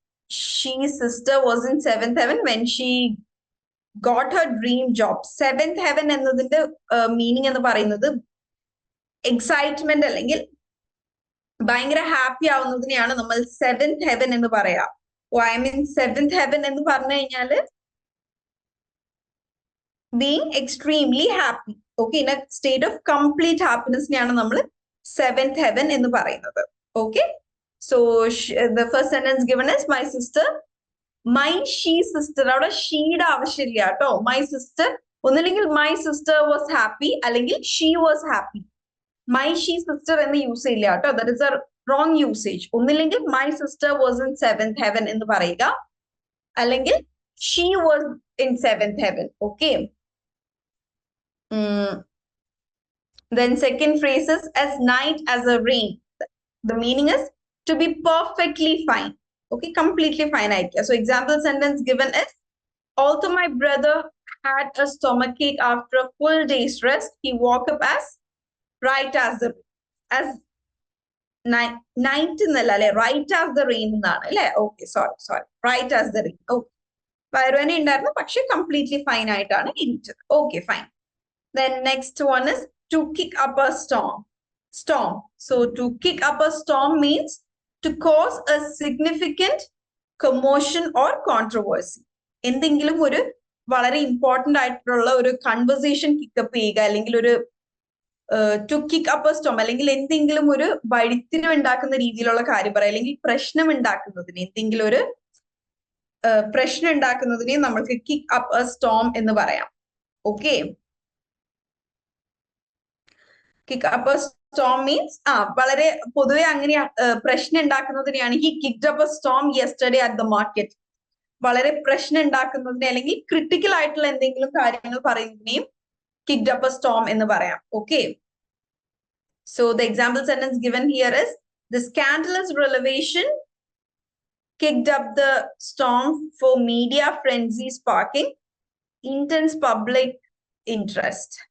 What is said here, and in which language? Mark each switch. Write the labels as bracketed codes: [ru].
[en] She's sister was in seventh heaven when she got her dream job. [ml] Seventh heaven എന്നതിന്റെ meaning എന്ന് പറയുന്നത് excitement അല്ലെങ്കിൽ ഭയങ്കര happy ആവുന്നതിനെയാണ് നമ്മൾ സെവൻത് ഹെവൻ എന്ന് പറയാം. [en] I mean seventh heaven [ml] എന്ന് പറഞ്ഞു കഴിഞ്ഞാല് [en] Being extremely happy. Okay, in a state of complete ഹാപ്പിനെസ്സിനെയാണ് നമ്മൾ seventh heaven [ml] എന്ന് പറയുന്നത്. [en] Okay, so the first sentence given is my sister, my she sister. [ml] അവിടെ ഷീയുടെ ആവശ്യമില്ല കേട്ടോ. [en] my sister ഒന്നില്ലെങ്കിൽ my sister was happy അല്ലെങ്കിൽ she was happy. my she sister [ml] എന്ന് use ചെയ്യില്ല കേട്ടോ. [en] that is a wrong usage. ഒന്നില്ലെങ്കിൽ my sister was in seventh heaven [ml] എന്ന് പറയുക, അല്ലെങ്കിൽ [en] she was in seventh heaven. okay, then second phrase is as night as a rain. The meaning is to be perfectly fine. Okay, completely fine. So example sentence given is, although my brother had a stomachache after a full day's rest, he woke up as bright as the night [ml] എന്നല്ല അല്ലെ, [en] right as the rain [ml] എന്നാണ് അല്ലെ. [en] Okay, sorry, right as the rain. [ml] Okay, വയറുവേന ഉണ്ടായിരുന്നു പക്ഷെ completely fine ആയിട്ടാണ് എണീറ്റത്. [en] Okay, fine. Then next one is to kick up a storm. So to kick up a storm means to cause a significant commotion or controversy. [ml] എന്തെങ്കിലും ഒരു വളരെ important ആയിട്ടുള്ള ഒരു conversation കിക്കപ്പ് ചെയ്യുക, അല്ലെങ്കിൽ ഒരു ടു കിക്ക് അപ്പ് സ്റ്റോം, അല്ലെങ്കിൽ എന്തെങ്കിലും ഒരു വഴിത്തിരിവ് ഉണ്ടാക്കുന്ന രീതിയിലുള്ള കാര്യം പറയാം, അല്ലെങ്കിൽ പ്രശ്നം ഉണ്ടാക്കുന്നതിന് എന്തെങ്കിലും ഒരു പ്രശ്നം ഉണ്ടാക്കുന്നതിനെ നമ്മൾക്ക് കിക്ക് അപ്പ് സ്റ്റോം എന്ന് പറയാം. Okay, kick up Storm means വളരെ പൊതുവെ അങ്ങനെ പ്രശ്നം ഉണ്ടാക്കുന്നതിനെയാണ് [en] He kicked up storm yesterday at the market. [ml] വളരെ പ്രശ്നം ഉണ്ടാക്കുന്നതിനെ അല്ലെങ്കിൽ ക്രിട്ടിക്കൽ ആയിട്ടുള്ള എന്തെങ്കിലും കാര്യങ്ങൾ പറയുന്നതിനെയും kicked up a storm എന്ന് പറയാം. [en] Okay, so the example sentence given here is the scandalous revelation kicked up the storm for media frenzy sparking intense public interest.